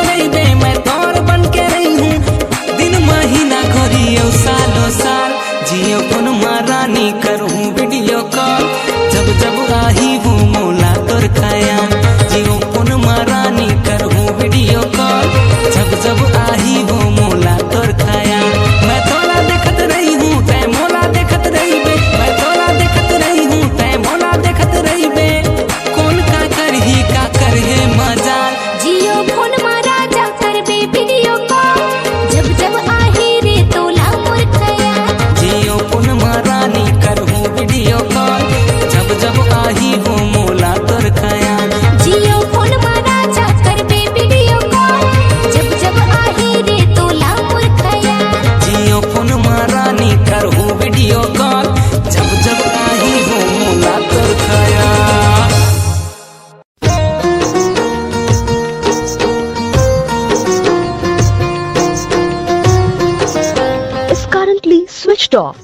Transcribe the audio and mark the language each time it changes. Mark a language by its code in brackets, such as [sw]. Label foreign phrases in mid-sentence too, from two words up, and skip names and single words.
[hne] रही बे मैं तोर बन के रही हूँ दिन महीना घोरियो सालों साल जियो फोन मारानी करहूँ [en] video call [hne] जब जब आई हूँ मोला तोर ख्याल जियो फोन मारानी करहूँ [en] video call [hne] जब जब आई हूँ मोला तोर ख्याल मैं तोला देखत रही हूँ तै मोला देखत रही बे मैं तोला देखत रही हूँ तै मोला देखत रही बे कौन का करही का कर है मजाल जियो फोन मारा जा कर बे [en] video call [hne] जब जब आही रे तोला मोर ख्याल जियो फोन मारानी करहूँ [en] video call [hne] जब जब आई हूँ मोला तोर ख्याल जियो फोन मारा जा कर बे [en] video call [hne] जब जब आही रे तोला मोर ख्याल जियो फोन मारानी करहूँ [en] video call [hne] जब जब आई हूँ मोला तोर ख्याल [en] is currently switched off.